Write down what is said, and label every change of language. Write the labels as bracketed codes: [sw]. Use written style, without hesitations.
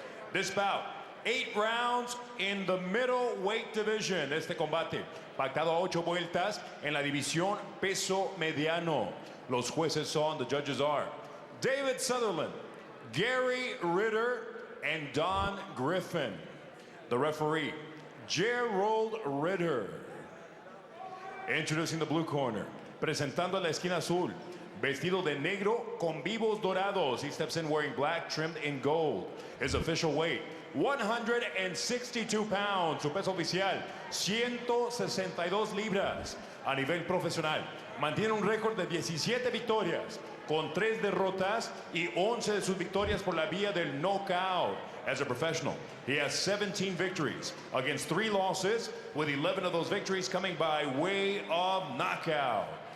[en] This bout, 8 rounds in the middleweight division. [es] Este combate, pactado a 8 vueltas en la división peso mediano. Los jueces son, [en] the judges are, [es] David Sutherland, Gary Ritter, and Don Griffin. [en] The referee, Gerald Ritter. Introducing the blue corner, [es] presentando a la esquina azul, vestido de negro con vivos dorados. [en] He steps in wearing black trimmed in gold. His official weight, 162 pounds. [es] Su peso oficial, 162 libras. A nivel profesional, mantiene un récord de 17 victorias, con 3 derrotas y 11 de sus victorias por la vía del knockout. [en] As a professional, he has 17 victories against 3 losses, with 11 of those victories coming by way of knockout.